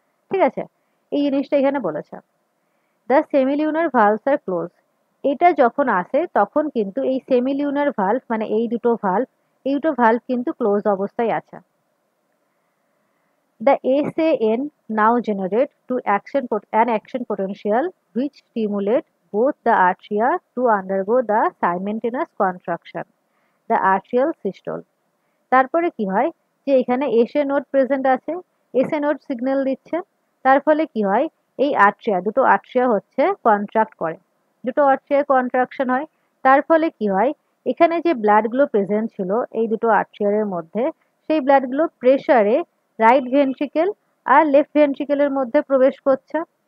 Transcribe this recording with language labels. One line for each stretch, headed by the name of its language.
Bangla: ঠিক আছে, এই জিনিসটা এখানে বলেছে।
English: the semilunar valves are close,
Bangla: এটা যখন আসে তখন কিন্তু এই সেমিলিউনার ভালভ মানে এই দুটো ভালভ কিন্তু ক্লোজ অবস্থায় আছে।
English: The ACN now generate an action potential which stimulate both the atria to undergo the simultaneous contraction, the atrial systole.
Bangla: তারপরে কি হয় যে এখানে এসএ নোড প্রেজেন্ট আছে, এসএ নোড সিগন্যাল দিচ্ছে, তার ফলে কি হয় এই দুটো আট্রিয়া হচ্ছে কন্ট্রাক্ট করে, দুটো আট্রিয়া কন্ট্রাকশন হয়। তার ফলে কি হয় এখানে যে ব্লাডগুলো প্রেজেন্ট ছিল এই দুটো আট্রিয়ারের মধ্যে, সেই ব্লাডগুলো প্রেসারে রাইট ভেন্ট্রিকেল আর লেফট ভেন্ট্রিকেলের মধ্যে প্রবেশ করছে।